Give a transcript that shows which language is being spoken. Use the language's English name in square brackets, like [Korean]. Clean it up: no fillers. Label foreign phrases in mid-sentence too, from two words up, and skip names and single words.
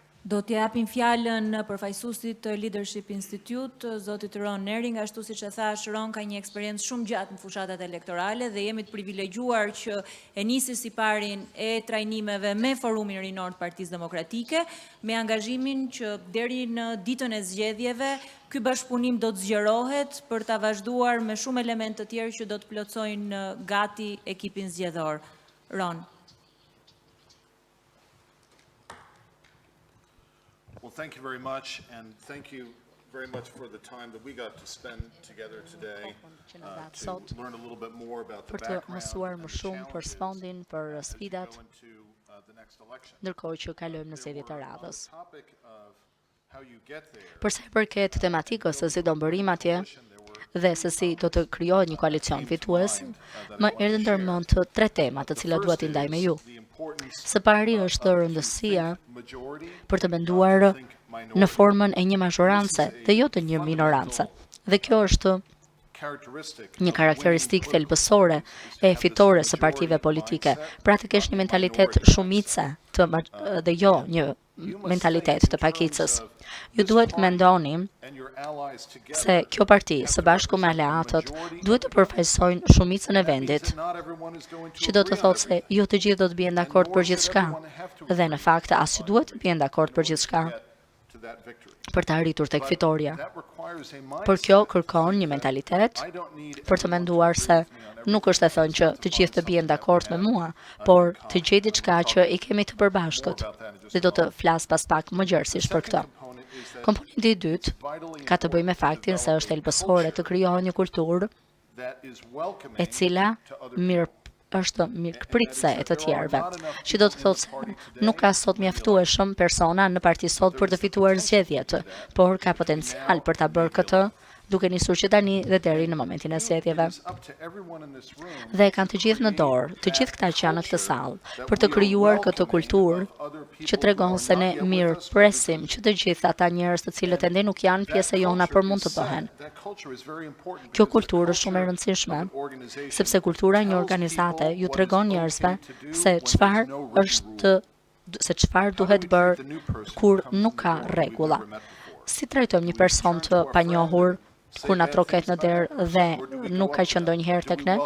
[Albanian] Do të japim fjalën përfaqësuesit të Leadership Institute, zotit Ron Nering, ashtu siç e thash, Ron ka një eksperiencë shumë gjatë në fushatat elektorale dhe jemi të privilegjuar që e nisi siparin e trajnimeve me Forumin Rinor të Partisë Demokratike, me angazhimin që deri në ditën e zgjedhjeve ky bashkëpunim do të zgjerohet për ta vazhduar me shumë elemente të tjerë që do të plotësojnë gati ekipin zgjedhor. Ron. [English] Well, thank you very much, and thank you very much for the time that we got to spend together today to learn a little bit more about the background and the challenges [Albanian] për [English] as we [Albanian] sfidat, [English] go into the next election. [Albanian] ndërkohë që kalojmë në zgjedhjet e [English] On [Albanian] radhës. [English] the topic of how you get there, [Albanian] Për sa i përket tematikës se si do mbërim atje dhe se si do të krijohet një koalicion fitues, më erdhën ndërmend tre tema të cilat dua t'i ndaj me ju. [English] the importance [Albanian] Së pari është rëndësia majority për të menduar në formën e një mazhorance dhe jo të një minorance. Dhe kjo është characteristic një karakteristikë thelbësore e fitores së partive politike, pra të kesh një mentalitet shumice dhe jo një mentalitet të pakicës. Ju duhet mendoni [English] and your allies together. [Albanian] se kjo parti së bashku me aleatët duhet të përfaqësojnë shumicën e vendit, [English] Not everyone is going to [Albanian] që do të [English] agree on [Albanian] thotë se jo të gjithë do të bien dakord për gjithçka. Dhe në fakt as që duhet të bien dakord për gjithçka [English] it to that victory. [Albanian] për të arritur tek fitoria. [English] That requires a mindset. [Albanian] Por kjo kërkon një mentalitet [English] I don't need [Albanian] për të menduar se nuk është e thënë që të gjithë të bien dakord me mua, por të gjej diçka që i kemi të përbashkët. Dhe do të flas pas pak më gjerësisht për këtë. Komponenti i dytë ka të bëjë me faktin se është thelbësore të krijohet një kulturë [English] that is welcoming [Albanian] e cila është mirëpritëse e të tjerëve, që do të thotë se nuk ka sot mjaftueshëm persona në parti sot për të fituar zgjedhjet, por ka potencial për ta bërë këtë duke nisur që tani dhe deri në momentin e zgjedhjeve. [English] up to everyone in this room [Albanian] Dhe kanë të gjithë në dorë, të gjithë këta që janë në këtë sallë, për të krijuar këtë kulturë që tregon se ne mirë presim që të gjithë ata njerëz të cilët ende nuk janë pjesë e jona për mund të bëhen. [English] that culture is very important. [Albanian] Kjo kulturë është shumë e rëndësishme, sepse kultura e një organizate ju tregon njerëzve se çfarë duhet bërë kur nuk ka rregulla. Si trajtojmë një person të panjohur kur na troket në derë dhe nuk ka qenë ndonjëherë tek ne?